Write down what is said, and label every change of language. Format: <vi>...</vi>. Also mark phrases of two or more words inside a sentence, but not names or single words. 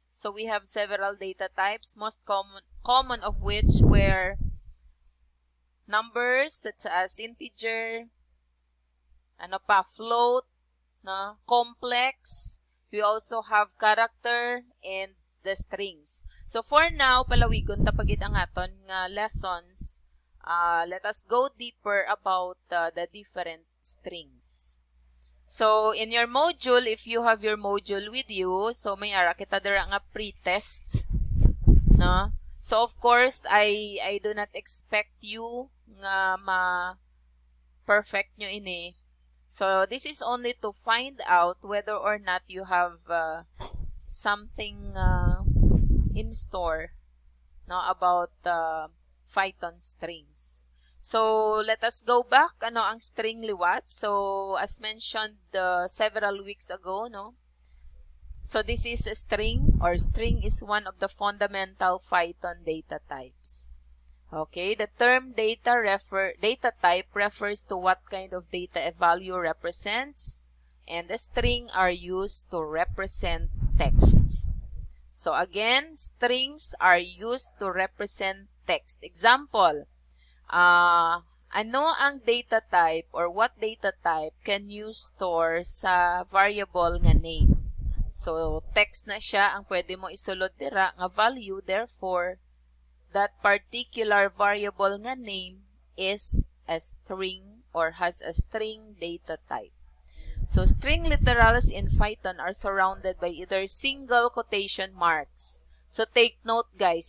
<en>So we have several data types, most common of which were numbers such as integer, float, complex. We also have character and the strings. So for now,</en> <hil>palawigon tapagid ang aton nga lessons.</hil> <en>Let us go deeper about the different strings. So in your module, if you have your module with you, so</en> <hil>may ara kita dira nga pre-test, no?</hil> <en>So of course, I do not expect you</en> <hil>nga ma-perfect nyo ini.</hil> <en>So this is only to find out whether or not you have something in store, no, about Python strings. So let us go back.</en> <hil>Ano ang string liwat?</hil> <en>So as mentioned several weeks ago, no. So this is a string, or string is one of the fundamental Python data types. Okay, the term data type refers to what kind of data a value represents, and the string are used to represent text. So again, strings are used to represent text. Example,</en> <hil>ano ang</hil> <en>data type, or what data type can you store</en> <hil>sa variable nga</hil> <en>name? So text</en> <hil>na siya ang pwede mo isulod dira nga</hil> <en>value, therefore that particular variable nga name is a string or has a string data type. So string literals in Python are surrounded by either single quotation marks. So take note, guys.</en>